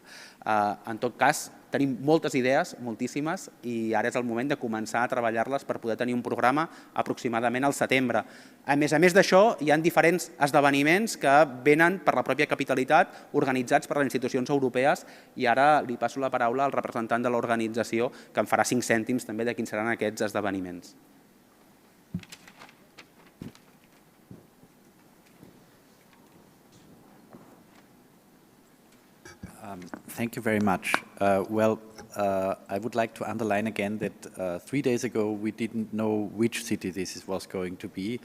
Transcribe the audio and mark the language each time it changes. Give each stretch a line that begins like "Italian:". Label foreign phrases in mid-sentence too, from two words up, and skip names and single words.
Catalan: En tot cas, tenim moltes idees, moltíssimes, i ara és el moment de començar a treballar-les per poder tenir un programa aproximadament al setembre. A més d'això, hi ha diferents esdeveniments que venen per la pròpia capitalitat, organitzats per les institucions europees, i ara li passo la paraula al representant de l'organització, que em farà 5 cèntims també de quins seran aquests esdeveniments.
English: Thank you very much. I would like to underline again that 3 days ago we didn't know which city this was going to be.